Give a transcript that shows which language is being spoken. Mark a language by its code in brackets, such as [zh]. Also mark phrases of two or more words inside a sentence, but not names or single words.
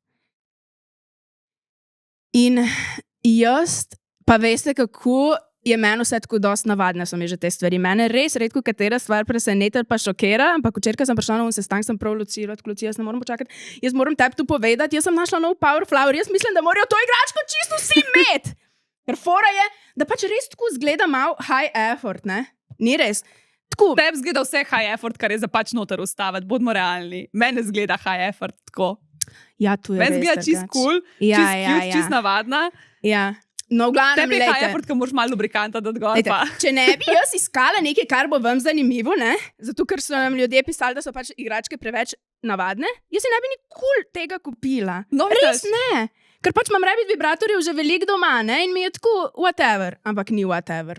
[sl] In jaz, pa veste, kako je meni vse tako dosti navadne so mi že te stvari. Mene res redko katera stvar preseneti pa šokira, ampak včeraj sem prišla na sestanek, sem prav Lucija, jaz ne moram počakati, jaz moram tebi tu povedati, jaz sem našla nov Power Flower, jaz mislim, da morajo to igračko čisto vsi imeti. Ker fora je, da pač res tako zgleda malo [en] high effort, [sl] ne? Ni res. Tako. Tebi zgleda vse [en] high effort, [sl] kar je za pač noter ustaviti, bodimo realni. Mene zgleda [en] high effort [sl] tako. Ja, tu je res. Mene zgleda čist cool, čist cute, čist navadna. Ja. No, v glavnem, tebi je [en] high effort, [sl] ko moraš malo lubrikanta dati gor. Če ne bi jaz iskala nekaj, kar bo vam zanimivo, ne? Zato, ker so nam ljudje pisali, da so pač igračke preveč navadne, jaz si ne bi nikoli tega kupila. No, res ne. Ker pač imam Rabbit vibratorjev že veliko doma, ne? In mi je tako whatever, ampak ni whatever.